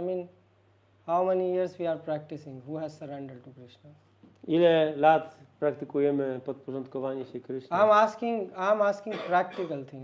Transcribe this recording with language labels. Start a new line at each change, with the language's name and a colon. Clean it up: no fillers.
English: I mean, how many years we are practicing? Who has surrendered to Krishna?
Polish: Ile lat praktykujemy podporządkowanie się Krishna?
English: I'm asking practical thing.